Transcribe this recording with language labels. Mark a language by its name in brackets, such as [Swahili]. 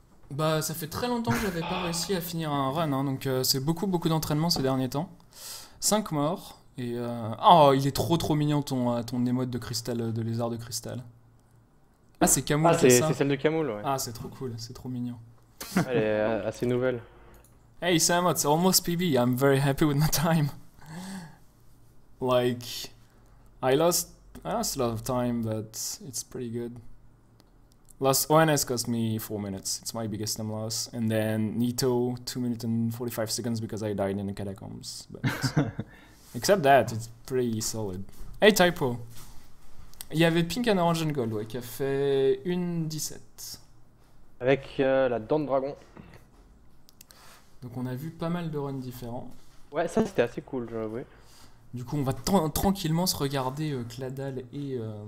[French] Bah, ça fait très longtemps que j'avais pas réussi à finir un run, hein, donc c'est beaucoup d'entraînement ces derniers temps. 5 morts, et oh, il est trop mignon ton émote de cristal, de lézard de cristal. Ah, c'est Camoul Ah qui fait ça. c'est celle de Camoul, ouais. Ah, c'est trop cool, c'est trop mignon. Elle est assez nouvelle. [English] Hey Sam, it's almost PB. I'm very happy with my time. Like, I lost a lot of time, but it's pretty good. Lost ONS cost me 4 minutes. It's my biggest time loss. And then Nito 2 minutes and 45 seconds because I died in the catacombs. But except that, it's pretty solid. Hey Typo. [French] Il y avait Pink and Orange and Gold, ouais, qui a fait 1.17. Avec la dent de dragon. Donc on a vu pas mal de runs différents. Ouais, ça c'était assez cool, je l'avoue. Du coup, on va tranquillement se regarder Cladal et